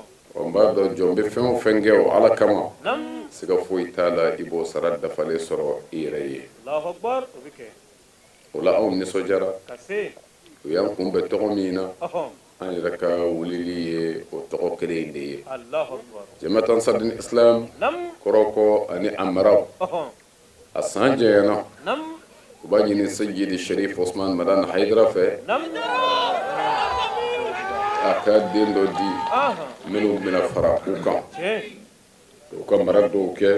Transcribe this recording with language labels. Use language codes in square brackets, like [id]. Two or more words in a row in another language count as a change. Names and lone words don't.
[bm] n b'a dɔn jɔn bɛ fɛn o fɛn kɛ o ala kama nam siga foyi t'a la i b'o sara dafalen sɔrɔ i yɛrɛ ye [ar] allahu akbar ubike [bm] o la anw nisɔndiyara kase u y'an kunbɛn tɔgɔ min na oh an yɛrɛ ka wulili ye o tɔgɔ kelen in de ye [ar] allahu akbar [bm] jamiat ansarudin islam nam kɔrɔkɔ ani a maraw oh a san jɛnyana nam u b'a ɲini sejidi sharif osman madan haidara fɛ nam a ka den dɔ di aha minnu bɛna fara u kan che u ka mara dɔw kɛ